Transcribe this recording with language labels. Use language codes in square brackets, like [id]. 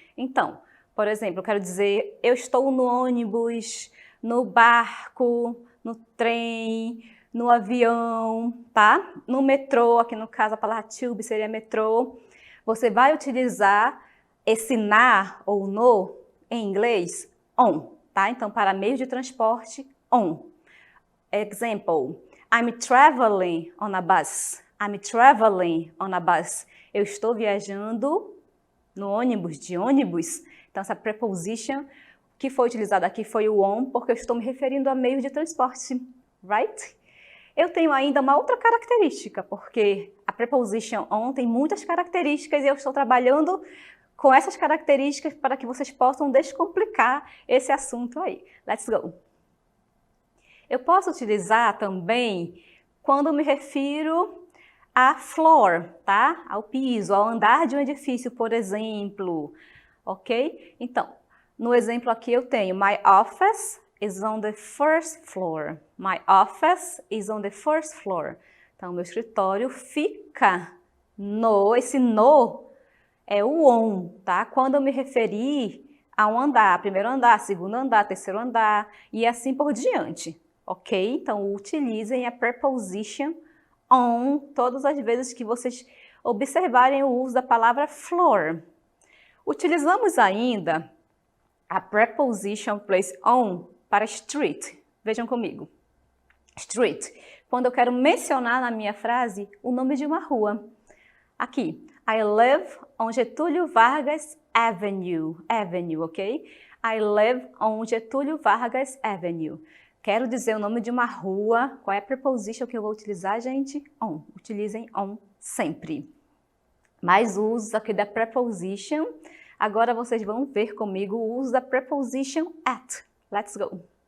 [pt] Então, por exemplo, eu quero dizer, eu estou no ônibus, no barco, no trem, no avião, tá? No metrô, aqui no caso a palavra tube seria metrô. Você vai utilizar esse na ou no, em inglês, on, tá? Então, para meio de transporte, on. [en] Example, I'm traveling on a bus. I'm traveling on a bus. [pt] Eu estou viajando no ônibus, de ônibus. Então, essa preposition que foi utilizada aqui foi o on, porque eu estou me referindo a meio de transporte, right? Eu tenho ainda uma outra característica, porque a preposition on tem muitas características e eu estou trabalhando com essas características para que vocês possam descomplicar esse assunto aí. [en] Let's go! [pt] Eu posso utilizar também quando me refiro a floor, tá? Ao piso, ao andar de um edifício, por exemplo. [en] Ok? [pt] Então, no exemplo aqui eu tenho [en] my office is on the first floor. My office is on the first floor. [pt] Então, meu escritório fica no, esse no é o on, tá? Quando eu me referir a um andar, primeiro andar, segundo andar, terceiro andar e assim por diante, ok? Então, utilizem a preposition on todas as vezes que vocês observarem o uso da palavra floor. Utilizamos ainda a preposition place on para street. Vejam comigo. Street. Quando eu quero mencionar na minha frase o nome de uma rua. [en] Aqui, I live on Getúlio Vargas Avenue. Avenue, ok? I live on Getúlio Vargas Avenue. [pt] Quero dizer o nome de uma rua. Qual é a preposition que eu vou utilizar, gente? On. Utilizem on sempre. Mais usos aqui da preposition. Agora vocês vão ver comigo o uso da preposition at. [en] Let's go.